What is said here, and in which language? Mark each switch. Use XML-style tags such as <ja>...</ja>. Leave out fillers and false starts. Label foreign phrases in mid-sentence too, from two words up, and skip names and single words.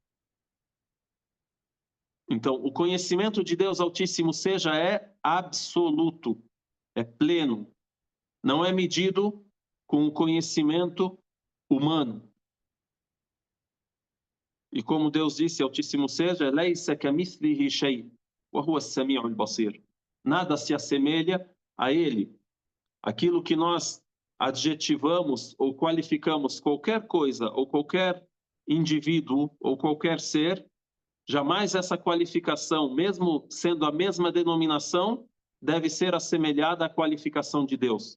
<pt>Então, o conhecimento de Deus Altíssimo seja é absoluto, é pleno. Não é medido com o conhecimento humano. E como Deus disse, Altíssimo seja,</pt> <ar>"ليس كمثله شيء وهو السميع البصير."</ar> <pt>Nada se assemelha a ele. Aquilo que nós adjetivamos ou qualificamos qualquer coisa ou qualquer indivíduo ou qualquer ser, jamais essa qualificação, mesmo sendo a mesma denominação, deve ser assemelhada à qualificação de Deus.</pt>